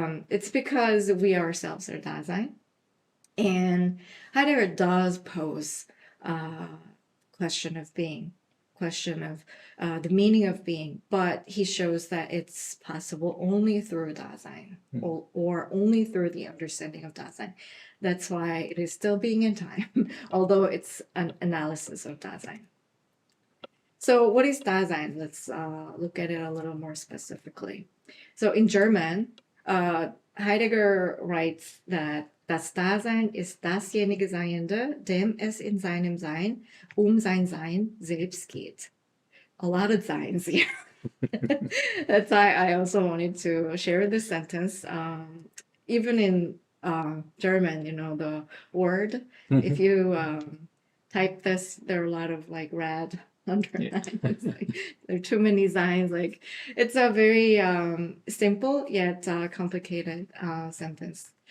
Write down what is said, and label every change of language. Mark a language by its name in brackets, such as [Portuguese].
[English] It's because we ourselves are Dasein. And Heidegger does pose a question of being, question of the meaning of being, but he shows that it's possible only through Dasein, or only through the understanding of Dasein. That's why it is still being in time, although it's an analysis of Dasein. So what is Dasein? Let's look at it a little more specifically. So in German, Heidegger writes that [German] das Dasein ist dasjenige Seiende, dem es in seinem Sein sein Sein selbst geht. [English] A lot of Seins here. That's why I also wanted to share this sentence. Even in German, the word, if you type this, there are a lot of like red underlines. Like, there are too many signs. Like it's a very simple yet complicated sentence.